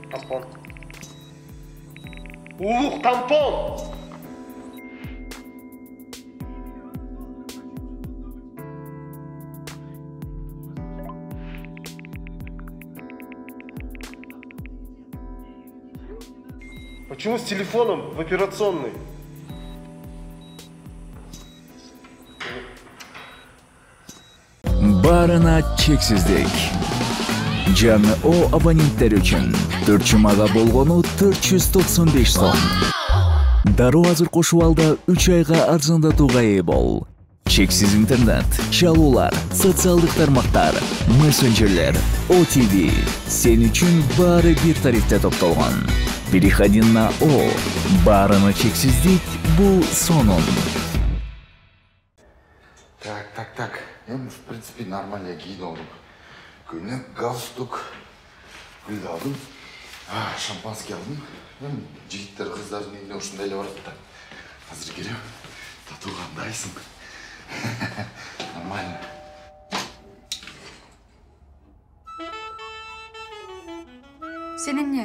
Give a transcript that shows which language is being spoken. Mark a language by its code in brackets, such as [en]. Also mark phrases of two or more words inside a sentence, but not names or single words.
[ky] тампон. Улук тампон. [ru] Почему с телефоном в операционной? [ky] Барына чексиздик. Жаңы О абоненттер үчүн 4 жумага болгону 495 сом. Дароо азыр кошуп алда 3 айга арзандатууга ээ бол. Чексиз интернет, чалуулар, социалдык тармактар, мессенджерлер, OTV. Сен үчүн баары бир тарифте топтолгон. [ru] Переходи на О. [ky] Барына чексиздик бул сонун. [ru] Так. В принципе, нормально [ky] кийин алдым. Көйнек, галстук, гүл алдым. Шампанский алдым. Жигиттер кыздардын үйүнө ушундай эле барат да. Азыр келем. Татуу кандайсың? Нормально. Сен эмне?